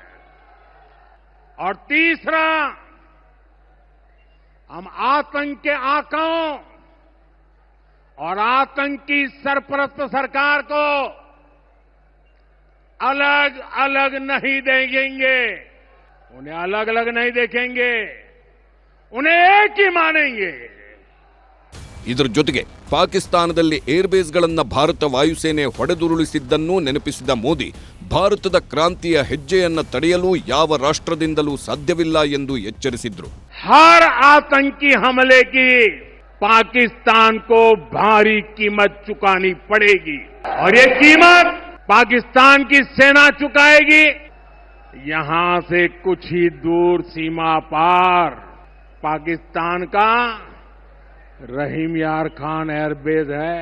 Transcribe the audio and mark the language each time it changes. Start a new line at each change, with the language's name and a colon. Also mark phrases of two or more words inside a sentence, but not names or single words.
Hindi: और तीसरा, हम आतंक के आकाओं और आतंकी सरपरस्त सरकार को अलग अलग नहीं देखेंगे. उन्हें अलग अलग नहीं देखेंगे, उन्हें एक ही मानेंगे.
Kannada: ಇದರ ಜೊತೆಗೆ ಪಾಕಿಸ್ತಾನದಲ್ಲಿ ಏರ್ಬೇಸ್ಗಳನ್ನ ಭಾರತ ವಾಯುಸೇನೆ ಹೊಡೆದುರುಳಿಸಿದ್ದನ್ನೂ ನೆನಪಿಸಿದ ಮೋದಿ ಭಾರತದ ಕ್ರಾಂತಿಯ ಹೆಜ್ಜೆಯನ್ನ ತಡೆಯಲು ಯಾವ ರಾಷ್ಟ್ರದಿಂದಲೂ ಸಾಧ್ಯವಿಲ್ಲ ಎಂದು ಎಚ್ಚರಿಸಿದ್ರು.
Hindi: हर आतंकी हमले की पाकिस्तान को भारी कीमत चुकानी पड़ेगी और ये कीमत पाकिस्तान की सेना चुकाएगी. यहां से कुछ ही दूर सीमा पार पाकिस्तान का रहीम यार खान एयरबेस है.